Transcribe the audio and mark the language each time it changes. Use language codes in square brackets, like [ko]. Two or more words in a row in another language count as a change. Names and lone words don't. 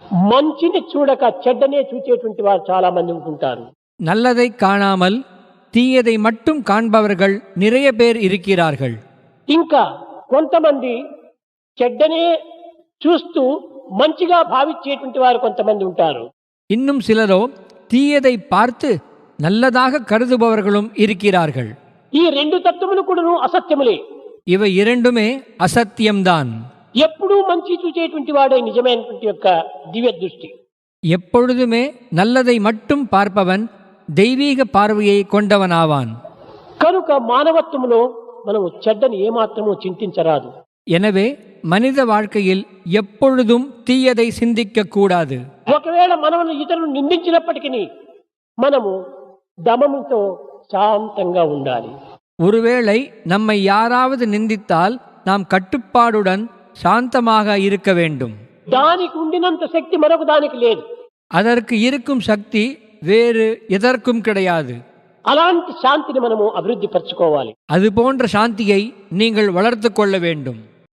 [te] మంచిని చూడక చెడ్డనే చూచేటువంటి వారు చాలా మంది ఉంటుంటారు. [ta] நல்லதை காணாமல் தீயதை மட்டும் காண்பவர்கள் நிறைய பேர் இருக்கிறார்கள். [te] ఇంకా కొంతమంది చెడ్డనే చూస్తూ మంచిగా భావించేటువంటి వారు కొంతమంది ఉంటారు. [ta] இன்னும் சிலரோ தீயதை பார்த்து நல்லதாக கருதுபவர்களும் இருக்கிறார்கள். [te] ఈ రెండు తత్వములు కూడాను అసత్యములే. [ta] இவை இரண்டுமே அசத்தியம்தான். [te] ఎప్పుడూ మంచి చూచేటువంటి వాడే నిజమైనటువంటి యొక్క దివ్య దృష్టి. [ta] எப்பொழுதுமே நல்லதை மட்டும் பார்ப்பவன் தெய்வீக பார்வையை கொண்டவனாவான். [te] కనుక మానవత్వములో మనము చెడ్డని ఏమాత్రమూ చింతించరాదు. [ta] எனவே மனித வாழ்க்கையில் எப்பொழுதும் தீயதை சிந்திக்க கூடாது. [te] ఒకవేళ మనల్ని ఇతరులు నిందించినప్పటికీ మనము దమముతో శాంతంగా ఉండాలి. [ta] ஒருவேளை நம்மை யாராவது நிந்தித்தால் நாம் கட்டுப்பாடுடன் சாந்தமாக இருக்க வேண்டும். [te] దానికి ఉండినంత శక్తి మరొక దానికి లేదు. [ta] அதற்கு இருக்கும் சக்தி வேறு எதற்கும் கிடையாது. [te] అలాంటి శాంతిని మనము అభివృద్ధి పరచుకోవాలి. [ta] அது போன்ற சாந்தியை நீங்கள் வளர்த்து கொள்ள வேண்டும்.